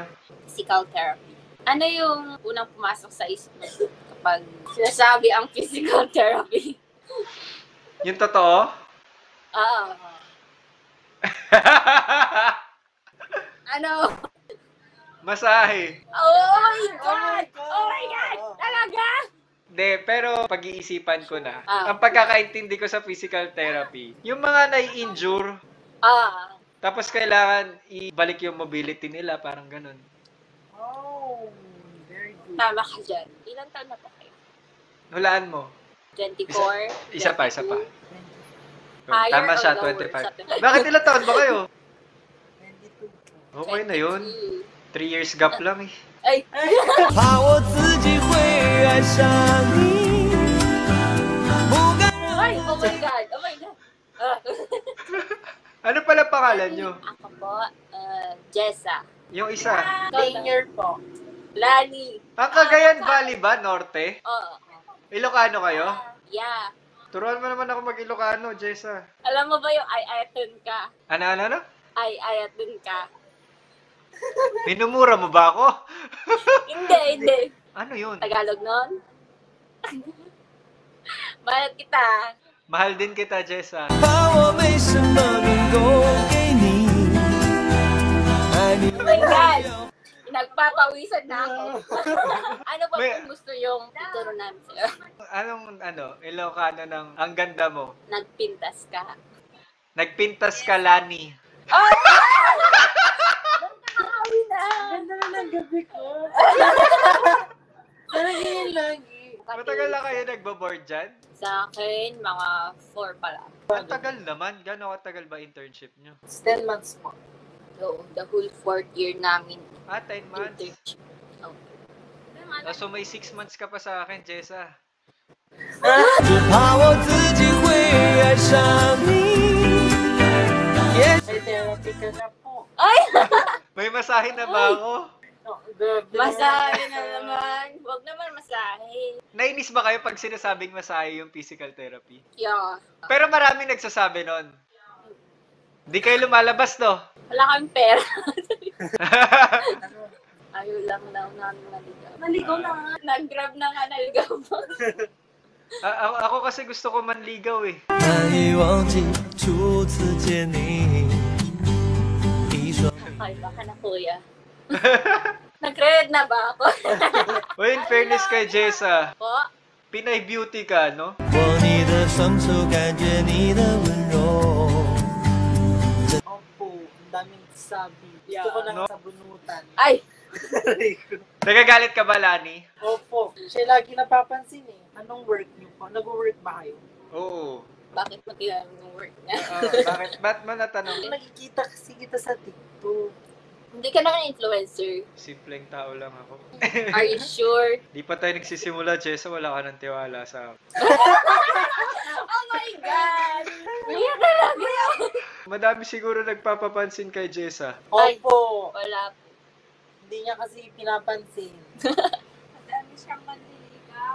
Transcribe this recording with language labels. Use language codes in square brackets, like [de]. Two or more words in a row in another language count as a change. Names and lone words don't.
[en] Physical therapy. [tl] Ano yung unang pumasok sa isip mo kapag sinasabi ang [en] physical therapy? [tl] Yung totoo? Ano? Masahe. [en] Oh my God! Oh my God! [tl] Talaga? Hindi, pero pag-iisipan ko na. Ah. Ang pagkakaintindi ko sa [en] physical therapy, [tl] yung mga nai-injure, tapos kailangan ibalik yung mobility nila, parang ganun. Tama ka dyan. Ilan taon na po kayo? Hulaan mo. 24? Isa pa. [en] Higher [tl] Tama [en] or [tl] siya, [en] lower? [tl] 25. Bakit ilang taon ba kayo? Okay na yun. [en] 3 years gap [tl] lang eh. Ay! [zh] 怕我自己会爱上你不敢 [tl] Ay! [en] Oh my God! Oh my God! [tl] Ano pala pangalan nyo? Ako po, Jessa. Yung isa. Senior po. Lani. Ang Cagayan Valley ba? Norte? Oo. Ilocano kayo? Yeah. Turuan mo naman ako mag-Ilocano, Jessa. Alam mo ba yung [ilo] ay-ayatun ka? [tl] Ano? [ilo] Ay-ayatun ka. [tl] Minumura mo ba ako? Hindi. Ano yun? Tagalog nun? Mahal kita. Mahal din kita, Jessa. [zh] 怕我没什么能够给你爱你 [en] Oh my God! [tl] Nagpapawisan na ako. Ano ba May- kung gusto yung ituro namin sa'yo? Anong Ilocano ng ang ganda mo? [ilo] Nagpintas ka. Nagpintas ka, Lani. [tl] Nakakawi na! Ganda na ng gabi ko. Talaga yun lagi. Matagal na kayo nagbo-board dyan? Sa akin, mga 4 pa lang. Ang tagal naman. Gano'ng katagal ba internship nyo? 10 months po. [en] So, the whole 4th year namin 10 months. internship. Oh. [tl] So may 6 months ka pa sa akin, Jessa. [zh] 只怕我自己会爱上你 Yes [tl] Therapy ka na po. Ay! May masahe na ba ako? Masahe na naman. Huwag naman masahe. Nainis ba kayo pag sinasabing masahe yung physical therapy? Yeah. Pero maraming nagsasabi nun. Di kayo lumalabas, no? Wala kang pera. Ayaw lang daw namin naligaw. Naligaw na nga. Nag-grab na nga, naligaw pa. Ako kasi gusto ko manligaw eh. [zh] 难以忘记初次见你一双 [tl] Ay, baka na kuya. Nag-credit na ba ako? [en] Well, in fairness kay Jessa, [tl] Po? Pinay beauty ka, no? [zh] 握你的双手感觉你的温柔 [tl] Opo, ang daming sabi. Gusto ko lang No? sa bunutan. Ay! Nagagalit ka ba, Lani? Opo. Siya lagi napapansin eh. Anong work niyo po? Nag-work ba kayo? Oo. Bakit mo kailangan ng work niya? Bakit? Ba't mo natanong? Nakikita kasi kita sa TikTok. Hindi ka naman influencer. Simpleng tao lang ako. [en] Are you sure? [tl] Di pa tayo nagsisimula, Jessa. Wala ka ng tiwala sa akin. [en] Oh my God! [tl] Hindi talaga. Madami siguro nagpapapansin kay Jessa. Ay. Opo. Wala. Hindi niya kasi pinapansin. Madami siyang manliligaw.